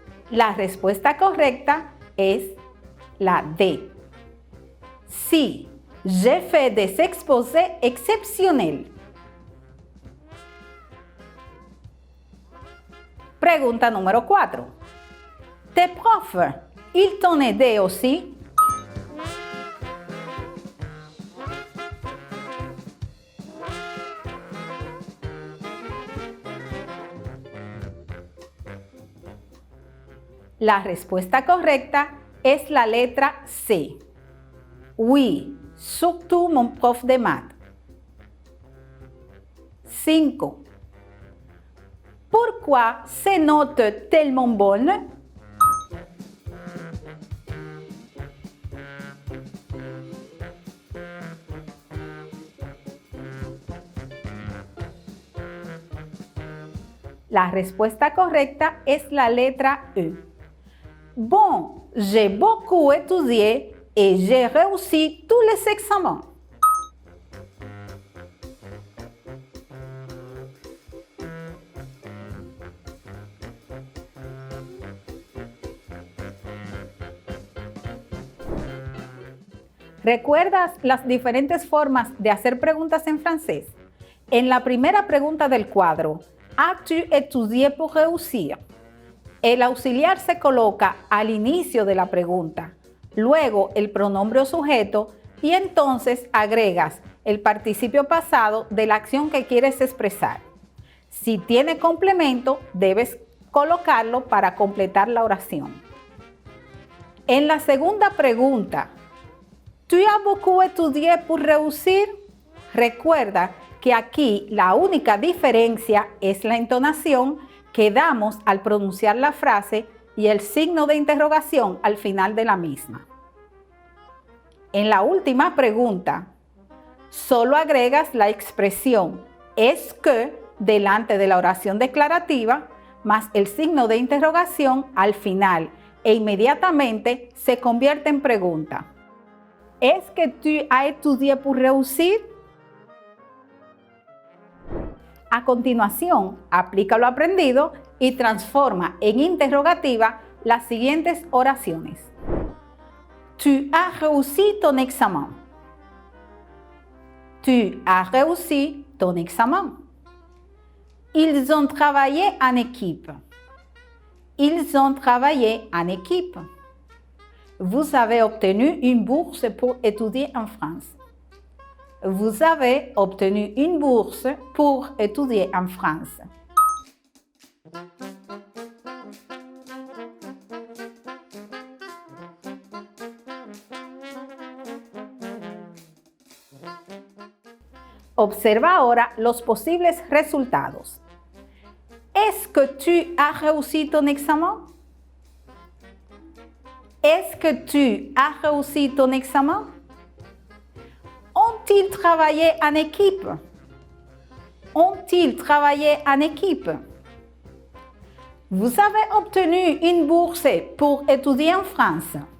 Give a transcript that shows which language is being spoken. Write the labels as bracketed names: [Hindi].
[Spanish] La respuesta correcta es la D. [French] Sí, j'ai fait des exposés exceptionnels. [Spanish] Pregunta número 4. [French] ¿Tes profs, ils t'ont aidé aussi? [Spanish] La respuesta correcta es la letra C. [French] Oui, surtout mon prof de maths. 5. Pourquoi ces notes tellement bonnes? [Spanish] La respuesta correcta es la letra E. [French] Bon, j'ai beaucoup étudié et j'ai réussi tous les examens. [Spanish] ¿Recuerdas las diferentes formas de hacer preguntas en francés? En la primera pregunta del cuadro, [French] ¿As-tu étudié pour réussir? [Spanish] El auxiliar se coloca al inicio de la pregunta, luego el pronombre o sujeto y entonces agregas el participio pasado de la acción que quieres expresar. Si tiene complemento, debes colocarlo para completar la oración. En la segunda pregunta, [French] ¿tu as beaucoup étudié pour réussir? [Spanish] Recuerda que aquí la única diferencia es la entonación que damos al pronunciar la frase y el signo de interrogación al final de la misma. En la última pregunta, solo agregas la expresión est-ce que delante de la oración declarativa más el signo de interrogación al final e inmediatamente se convierte en pregunta. [French] ¿Est-ce que tu as étudié pour réussir? [Spanish] A continuación, aplica lo aprendido y transforma en interrogativa las siguientes oraciones. [French] Tu as réussi ton examen. Tu as réussi ton examen. Ils ont travaillé en équipe. Ils ont travaillé en équipe. Vous avez obtenu une bourse pour étudier en France. Vous avez obtenu une bourse pour étudier en France. [Spanish] Observa ahora los posibles resultados. [French] ¿Est-ce que tu as réussi ton examen? Est-ce que tu as réussi ton examen? Ont-ils travaillé en équipe? Ont-ils travaillé en équipe? Vous avez obtenu une bourse pour étudier en France.